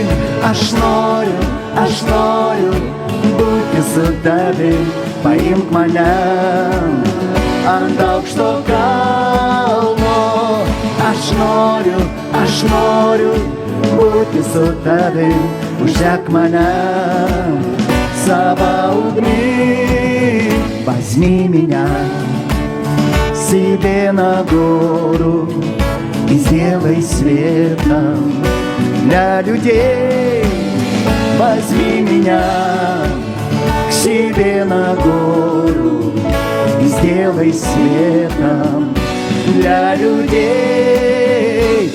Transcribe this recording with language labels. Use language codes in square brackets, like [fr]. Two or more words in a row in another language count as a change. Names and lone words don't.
[lt] Aš noriu būti su tavim, paimk mane ant aukšto kalno. Aš noriu būti su tavim, uždek mane savo ugni. [ru] Возьми меня себе на гору и сделай светом для людей. Возьми меня к себе на гору и сделай светом для людей.